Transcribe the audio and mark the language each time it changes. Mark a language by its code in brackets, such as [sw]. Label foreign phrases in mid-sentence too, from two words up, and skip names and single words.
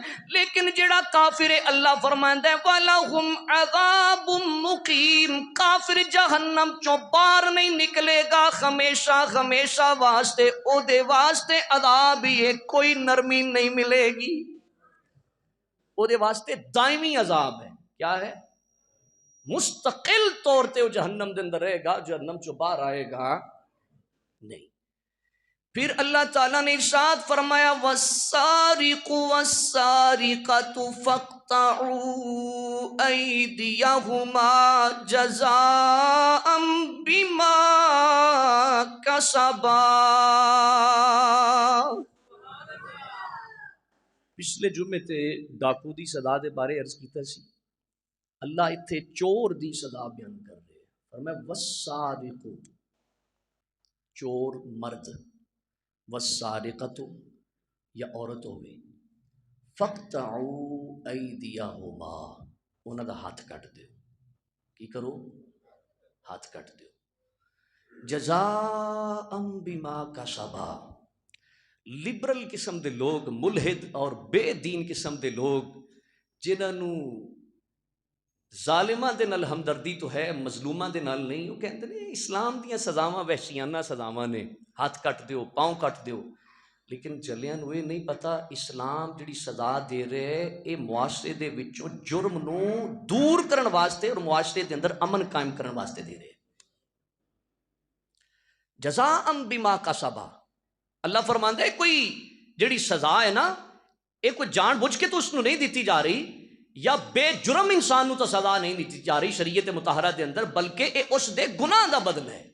[pa] لیکن جڑا کافر ہے، اللہ فرماندا ہے [ar] وَلَهُمْ عَذَابٌ مُقِيمٌ، [pa] کافر جہنم چوں باہر نہیں نکلے گا، ہمیشہ ہمیشہ واسطے او دے واسطے عذاب ہی ہے، کوئی نرمی نہیں ملے گی، وہ دے واسطے دائمی عذاب ہے۔ [ur] کیا ہے؟ [pa] مستقل طور تے وہ جہنم دے اندر رہے گا، جہنم چو باہر آئے گا نہیں۔ [ur] پھر اللہ تعالیٰ نے ارشاد فرمایا [ar] وَالسَّارِقُ وَالسَّارِقَةُ فَاقْطَعُوا أَيْدِيَهُمَا جَزَاءً بِمَا كَسَبَا۔ [pa] پچھلے جمعے تے ڈاکو دی سزا دے بارے عرض کیتا سی، اللہ اتھے چور دی سزا بیان کر رہے ہیں، فرمایا والسارق، چور مرد، والسارقۃ یا عورت ہوئے، [ar] فقطعوا ایدیہما، [pa] انہاں دا ہاتھ کٹ دیو، کی کرو؟ ہاتھ کٹ دیو، [ar] جزاء بما کسبا۔ [pa] لبرل قسم دے لوگ، ملحد اور بے دین قسم دے لوگ، جنہاں نو ظالماں دے نال ہمدردی تو ہے، مظلوماں دے نال نہیں، وہ کہندے نے اسلام دیاں سزاواں وحشیانہ سزاواں نے، ہاتھ کٹ دیو، پاؤں کٹ دیو، لیکن جلیاں نو یہ نہیں پتا اسلام جڑی سزا دے رہے اے معاشرے دے وچوں جرم نو دور کرن واسطے اور معاشرے دے اندر امن قائم کرن واسطے دے رہے۔ [ar] جزاء بما کسبا، [pa] اللہ فرماندا ہے کوئی جڑی سزا ہے نا، یہ کوئی جان بوجھ کے تو اس نو نہیں دیتی جا رہی، یا بے جرم انسان نو تو سزا نہیں دیتی جا رہی شریعت مطہرہ دے اندر، بلکہ یہ اس دے گناہ دا بدل ہے۔